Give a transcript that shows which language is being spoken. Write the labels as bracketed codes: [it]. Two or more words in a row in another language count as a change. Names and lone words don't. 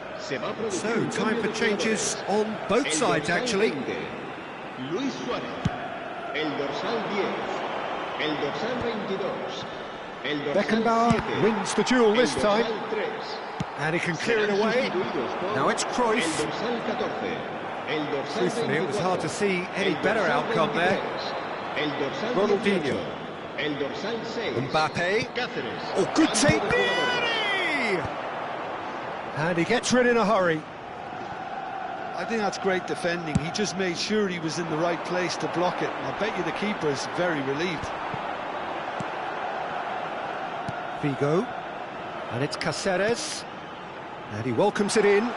[en] So, time for changes on both sides, actually. [es] Luis Suárez, el dorsal 10, el dorsal 22, el dorsal Beckenbauer 7, [en] wins the duel this [es] el [en] time, [es] dorsal 3. [en] and he can clear it away. Now it's Cruyff. [es] El dorsal 14, el dorsal [en] Truthfully, it was hard to see any [es] el [en] better [es] dorsal [en] outcome there. [es] 23, el dorsal Ronaldinho. 18, el dorsal 6, Mbappe. Cáceres. [en] Oh, good [es] Cambio [en] take, [es] de jugadores. [en] Nearly! And he gets rid in a hurry. I think that's great defending. He just made sure he was in the right place to block it. And I bet you the keeper's very relieved. Figo. And it's Cáceres. And he welcomes it in.